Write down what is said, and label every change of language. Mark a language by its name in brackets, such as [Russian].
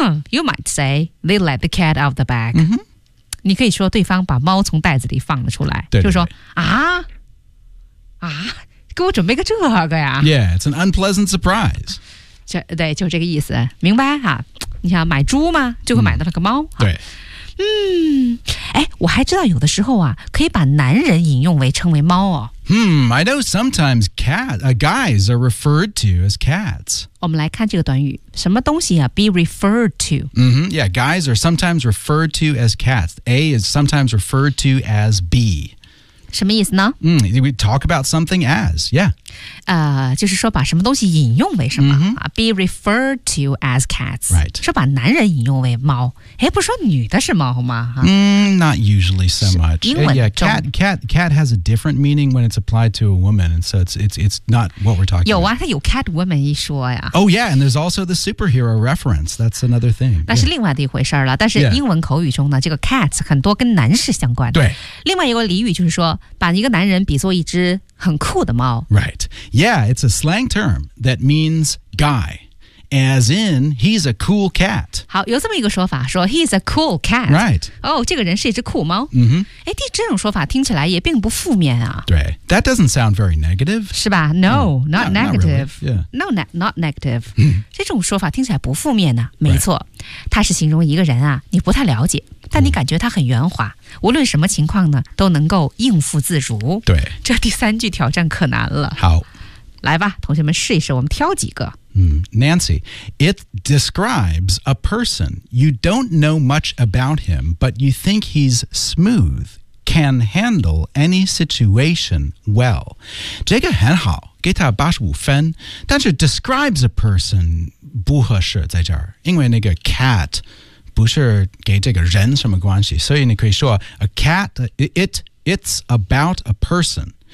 [English] You might say they let the cat out of the bag、 mm-hmm. [Chinese] 你可以说对方把猫从袋子里放了出来对对对就说啊啊给我准备个这个呀 [English] Yeah, it's an unpleasant surprise [Chinese] 就对就这个意思明白哈、啊、你想买猪吗就会买到那个猫、对哎我还知道有的时候啊可以把男人引用为称为猫哦 [English] I know sometimes guys are referred to as cats [Chinese] 我们来看这个短语什么东西啊 be referred to、 [English] mm-hmm. Yeah, guys are sometimes referred to as cats A is sometimes referred to as B [Chinese] 什么意思呢、 [English] We talk about something as, yeah [Chinese] 就是说把什么东西引用为什么、 mm-hmm. [English] Be referred to as cats、 right. [Chinese] 说把男人引用为猫哎，不是说女的是猫吗、 [English] Not usually so much. Cat has a different meaning when it's applied to a woman, and so it's not what we're talking [Chinese] 有、啊、 [English] about. [Chinese] 有啊，它有 cat woman 一说呀。 [English] Oh yeah, and there's also the superhero reference. That's another thing. [Chinese] 那是另外的一回事了。但是英文口语中呢，这个 cats 很多跟男士相关的。对。另外一个俚语就是说，把一个男人比作一只很酷的猫。 [English] Right. Yeah, it's a slang term that means guy. As in, he's a cool cat. [Chinese] 好，有这么一个说法，说 [English] he's a cool cat. Right. [Chinese] 哦，这个人是一只酷猫。 Mm-hmm. 哎，这种说法听起来也并不负面啊。 [English] 对。That doesn't sound very negative. 是吧？No, not negative. Not really. Yeah. No, not negative. [Chinese] 这种说法听起来不负面啊。没错。 [English] Right. [Chinese] 它是形容一个人啊，你不太了解，但你感觉他很圆滑，无论什么情况呢，都能够应付自如。对。这第三句挑战可难了。好。来吧，同学们试一试，我们挑几个。 [English] Nancy, it describes a person. You don't know much about him, but you think he's smooth, can handle any situation well. [Chinese] 这个很好，给他85分，但是 [English] describes a person [Chinese] 不合适在这儿，因为那个 cat 不是给这个人什么关系，所以你可以说 [English] a cat, it's about a person.